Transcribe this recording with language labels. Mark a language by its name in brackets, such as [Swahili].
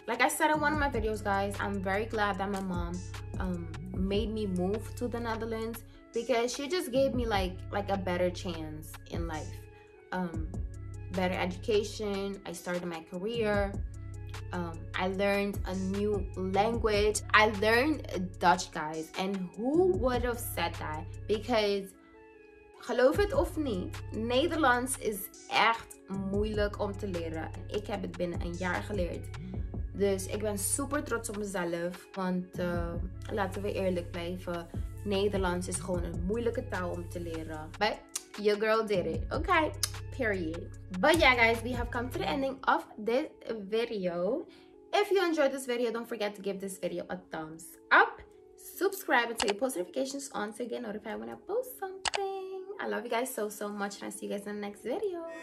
[English] Like I said in one of my videos, guys, I'm very glad that my mom made me move to the Netherlands because she just gave me like a better chance in life. Better education. I started my career. I learned a new language. I learned Dutch, guys. And who would have said that? [Dutch] Because, geloof het of niet, Nederlands is echt moeilijk om te leren. Ik heb het binnen een jaar geleerd. Dus ik ben super trots op mezelf. Want laten we eerlijk blijven. Nederlands is gewoon een moeilijke taal om te leren. [English] But your girl did it. Okay. Period. But yeah, guys, we have come to the ending of this video. If you enjoyed this video, don't forget to give this video a thumbs up. Subscribe and turn your post notifications on to get notified when I post something. I love you guys so much, and I'll see you guys in the next video.